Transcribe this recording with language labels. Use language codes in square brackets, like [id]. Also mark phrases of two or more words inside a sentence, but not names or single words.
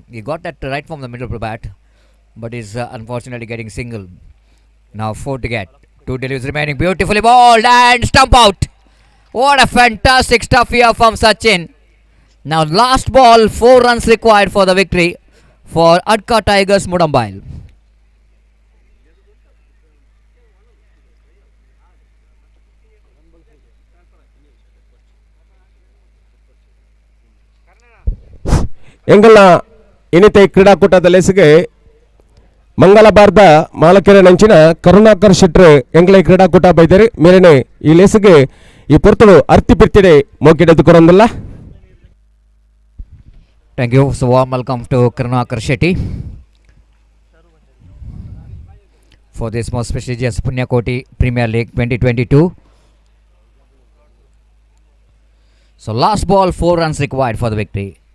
[en] He got that right from the middle of the bat, but is unfortunately getting single. Now 4 to get. 2 deliveries remaining. Beautifully bowled and stump out. What a fantastic stuff here from Sachin. Now last ball, 4 runs required for the victory for Adka Tigers Mudambile. [tcy] ಎಂಗಲ ಇನ್ನಿತ ಕ್ರೀಡಾಕೂಟದ ಲೆಸಿಗೆ ಮಂಗಳವಾರದ ಮಾಲಕೆರೆ ನಂಚಿನ ಕರುಣಾಕರ್ ಶೆಟ್ರು ಎಂಗ್ಲ ಕ್ರೀಡಾಕೂಟ ಬೈದರೆ ಮೇರೆನೆ ಈ ಲೆಸಿಗೆ ಈ ಪೊರ್ತಳು ಅರ್ತಿ ಪಿರ್ತಿಡೆ ಮೋಕಿಡೆದು ಕೊರಂದಲ್ಲ. [en] Thank you. So warm welcome to Karunakar Shetty for this most prestigious Punyakoti Premier League 2022. So last ball, 4 runs required for the victory.